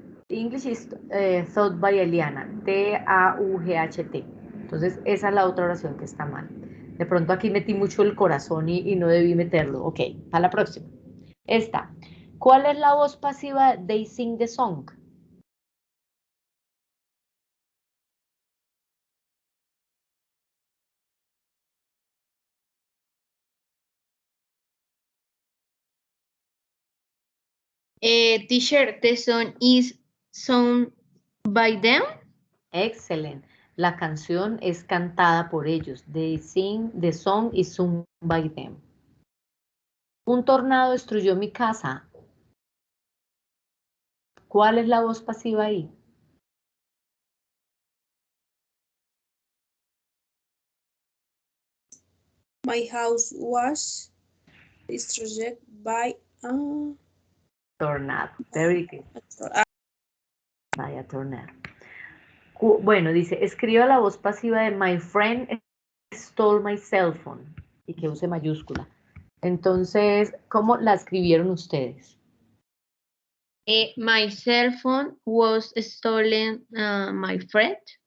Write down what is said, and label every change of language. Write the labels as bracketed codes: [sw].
[en] English is thought by Eliana, T-A-U-G-H-T. [es] Entonces, esa es la otra oración que está mal. De pronto aquí metí mucho el corazón y no debí meterlo. Ok, para la próxima. Esta. ¿Cuál es la voz pasiva de [en] They Sing the Song? Teacher, the song is sung by them. [es] Excelente. La canción es cantada por ellos. [en] They sing, the song is sung by them. [es] Un tornado destruyó mi casa. ¿Cuál es la voz pasiva ahí? [en] My house was destroyed by a Tornado. Very good. a [es] Vaya tornado. Bueno, dice, escriba la voz pasiva de [en] my friend stole my cell phone. [es] Y que use mayúscula. Entonces, ¿cómo la escribieron ustedes? [en] My cell phone was stolen, my friend.